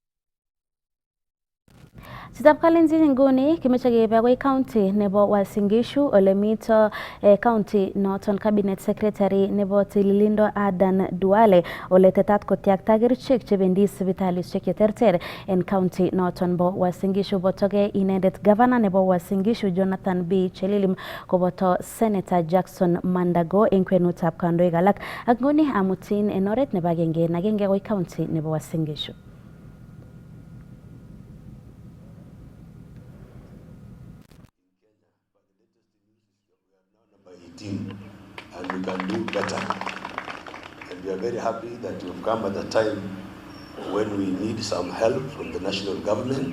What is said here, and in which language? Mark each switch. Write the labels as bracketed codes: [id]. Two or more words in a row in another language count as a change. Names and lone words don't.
[kln] Chitab Kalenjin nguni kimeche kebe akoi county nebo Uasin Gishu ole mito county noton [en] cabinet secretary [kln] nebo tililindo Adan Duale ole tetat kotiakta kerichek chebendi sipitalishek cheterter en county noton bo Uasin Gishu botoke inendet governor nebo Uasin Gishu Jonathan B. Chelilim koboto senator Jackson Mandago en kwenutab kandoik alak ak nguni amutin en oret nebo agenge akoi county nebo Uasin Gishu. [en] And we can do better. And we are very happy that you've come at a time when we need some help from the national government.